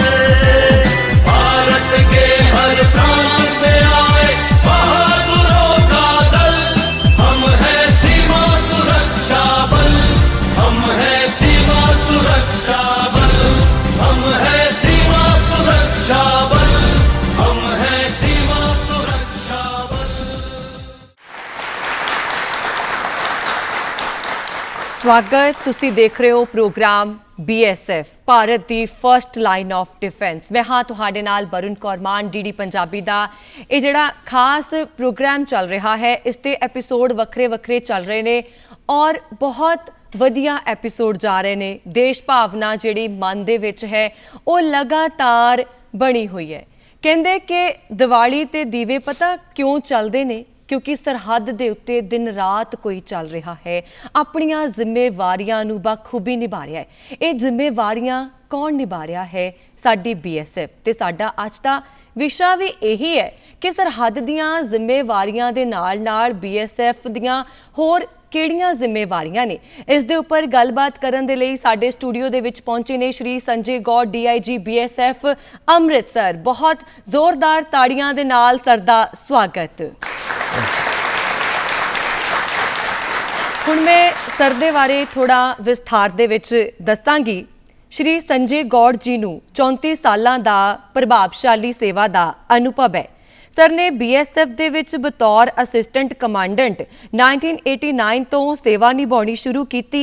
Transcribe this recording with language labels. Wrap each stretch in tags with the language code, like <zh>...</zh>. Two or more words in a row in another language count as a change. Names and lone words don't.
<hi>भारत के हर प्रांत से आए बहादुरों का दल, हम हैं सीमा सुरक्षा बल, हम हैं सीमा सुरक्षा बल, हम हैं सीमा सुरक्षा बल, हम हैं सीमा सुरक्षा बल।</hi> <pa>ਸਵਾਗਤ, ਤੁਸੀ ਦੇਖ ਰਹੇ ਹੋ ਪ੍ਰੋਗਰਾਮ BSF ਭਾਰਤ ਦੀ ਫਸਟ ਲਾਈਨ ਆਫ ਡਿਫੈਂਸ। ਮੈਂ ਹਾਂ ਤੁਹਾਡੇ ਨਾਲ ਵਰੁਣ ਕੌਰ ਮਾਨ, DD ਪੰਜਾਬੀ ਦਾ ਇਹ ਜਿਹੜਾ ਖਾਸ ਪ੍ਰੋਗਰਾਮ ਚੱਲ ਰਿਹਾ ਹੈ, ਇਸ ਦੇ ਐਪੀਸੋਡ ਵੱਖਰੇ ਵੱਖਰੇ ਚੱਲ ਰਹੇ ਨੇ ਔਰ ਬਹੁਤ ਵਧੀਆ ਐਪੀਸੋਡ ਜਾ ਰਹੇ ਨੇ। ਦੇਸ਼ ਭਾਵਨਾ ਜਿਹੜੀ ਮਨ ਦੇ ਵਿੱਚ ਹੈ ਉਹ ਲਗਾਤਾਰ ਬਣੀ ਹੋਈ ਹੈ। ਕਹਿੰਦੇ ਕਿ ਦੀਵਾਲੀ ਤੇ ਦੀਵੇ ਪਤਾ ਕਿਉਂ ਚੱਲਦੇ ਨੇ? ਕਿਉਂਕਿ ਸਰਹੱਦ ਕੇ ਉੱਤੇ ਦਿਨ ਰਾਤ ਕੋਈ ਚੱਲ ਰਿਹਾ ਹੈ, ਆਪਣੀਆਂ ਜ਼ਿੰਮੇਵਾਰੀਆਂ ਨੂੰ ਬਖੂਬੀ ਨਿਭਾ ਰਿਹਾ ਹੈ।</pa> <hi>ये जिम्मेवारियां कौन निभा रहा है?</hi> <pa>साडी BSF। ਤੇ ਸਾਡਾ ਅੱਜ ਦਾ ਵਿਸ਼ਾ ਭੀ ਯਹੀ ਹੈ ਕਿ ਸਰਹੱਦ ਦੀਆਂ ਜ਼ਿੰਮੇਵਾਰੀਆਂ ਦੇ ਨਾਲ BSF ਦੀਆਂ ਹੋਰ ਕਿਹੜੀਆਂ ਜ਼ਿੰਮੇਵਾਰੀਆਂ ਨੇ, ਇਸ ਦੇ ਉੱਪਰ ਗੱਲਬਾਤ ਕਰਨ ਦੇ ਲਈ ਸਾਡੇ ਸਟੂਡੀਓ ਦੇ ਵਿੱਚ ਪਹੁੰਚੇ ਨੇ ਸ਼੍ਰੀ ਸੰਜੇ ਗੌੜ, DIG BSF ਅੰਮ੍ਰਿਤਸਰ। ਬਹੁਤ ਜ਼ੋਰਦਾਰ ਤਾੜੀਆਂ ਦੇ ਨਾਲ ਸਰ ਦਾ ਸਵਾਗਤ। ਹੁਣ ਮੈਂ ਸਰ ਦੇ ਬਾਰੇ ਥੋੜਾ ਵਿਸਥਾਰ ਦੇ ਵਿੱਚ ਦੱਸਾਂਗੀ। ਸ਼੍ਰੀ ਸੰਜੇ ਗੌੜ ਜੀ ਨੂੰ 34 ਸਾਲਾਂ ਦਾ ਪ੍ਰਭਾਵਸ਼ਾਲੀ ਸੇਵਾ ਦਾ ਅਨੁਭਵ ਹੈ। ਸਰ ਨੇ BSF ਦੇ ਵਿੱਚ ਬਤੌਰ ਅਸਿਸਟੈਂਟ ਕਮਾਂਡੈਂਟ 1989 ਤੋਂ ਸੇਵਾ ਨਿਭਾਉਣੀ ਸ਼ੁਰੂ ਕੀਤੀ।</pa>